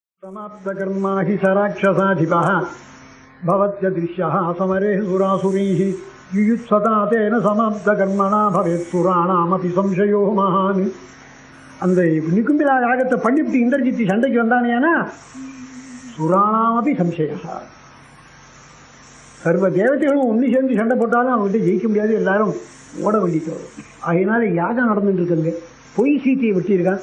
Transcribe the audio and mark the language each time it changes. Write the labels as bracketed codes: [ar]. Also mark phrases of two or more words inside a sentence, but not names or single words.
[sa] समाप्तकर्मा हि स राक्षसाधिपः भवत्य दृश्यः समरे सुरासुरैः युयुत्सता तेन समाप्तकर्मणा भवेत् सुराणामपि संशयो महान्. [ta] அந்த நிகும்பிலா யாகத்தை பண்ணிவிட்டு இந்திரஜித்து சண்டைக்கு வந்தானேனா [sa] सुराणामपि संशया. [ta] சர்வ தேவதைகளும் ஒன்று சேர்ந்து சண்டை போட்டாலும் அவங்ககிட்ட ஜெயிக்க முடியாது, எல்லாரும் ஓட வேண்டிட்டு வரும். அதனால யாகம் நடந்துட்டு இருக்குங்க. பொய் சீத்தையை வெட்டியிருக்கான்.